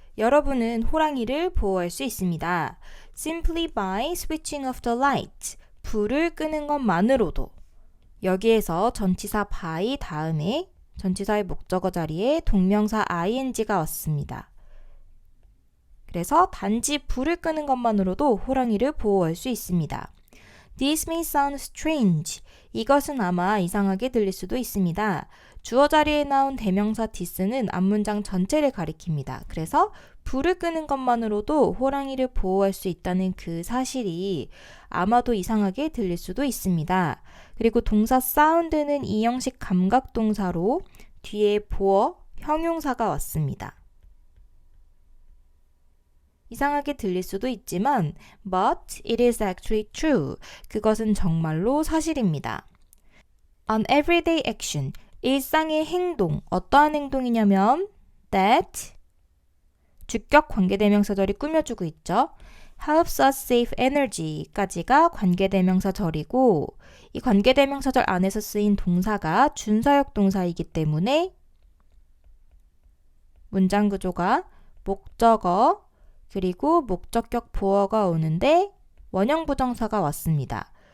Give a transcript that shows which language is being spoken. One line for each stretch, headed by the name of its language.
Korean: 여러분은 호랑이를 보호할 수 있습니다.
English: Simply by switching off the light.
Korean: 불을 끄는 것만으로도. 여기에서 전치사 by 다음에 전치사의 목적어 자리에 동명사 ing가 왔습니다. 그래서 단지 불을 끄는 것만으로도 호랑이를 보호할 수 있습니다.
English: This may sound strange.
Korean: 이것은 아마 이상하게 들릴 수도 있습니다. 주어 자리에 나온 대명사 this는 앞문장 전체를 가리킵니다. 그래서 불을 끄는 것만으로도 호랑이를 보호할 수 있다는 그 사실이 아마도 이상하게 들릴 수도 있습니다. 그리고 동사 sound는 이형식 감각동사로 뒤에 보어, 형용사가 왔습니다.
English: 이상하게 들릴 수도 있지만 but it is actually true.
Korean: 그것은 정말로 사실입니다. An everyday action, 일상의 행동, 어떠한 행동이냐면 that, 주격 관계대명사절이 꾸며주고 있죠. helps us save energy 까지가 관계대명사절이고 이 관계대명사절 안에서 쓰인 동사가 준사역 동사이기 때문에 문장 구조가 목적어 그리고 목적격 보어가 오는데 원형 부정사가 왔습니다.